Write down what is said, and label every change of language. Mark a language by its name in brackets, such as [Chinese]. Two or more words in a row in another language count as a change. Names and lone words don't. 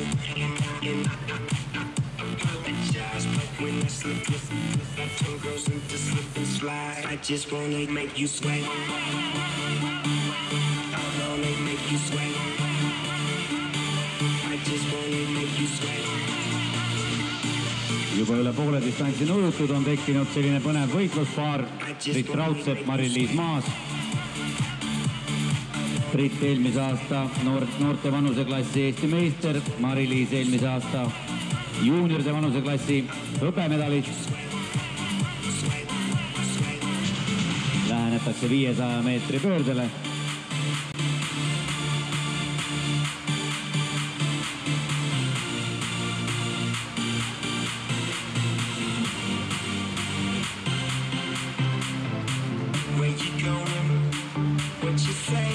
[English] And I apologize, but when I slip, I turn girls into slip and slide. I just wanna make you sweat. I wanna make you sweat. I just wanna make you sweat. [Estonian] juba üle poole distantsi nõutud on tekkinud selline põnev võitluspaar. Priit Raudsepp, Mari-Liis Maas. Priit eelmise aasta noorte vanuseklassi Eesti meister, Mari-Liis eelmise aasta juunioride vanuseklassi hõbemedalist. Lähenetakse 500 meetri pöördele. [English] Where you going? What you say?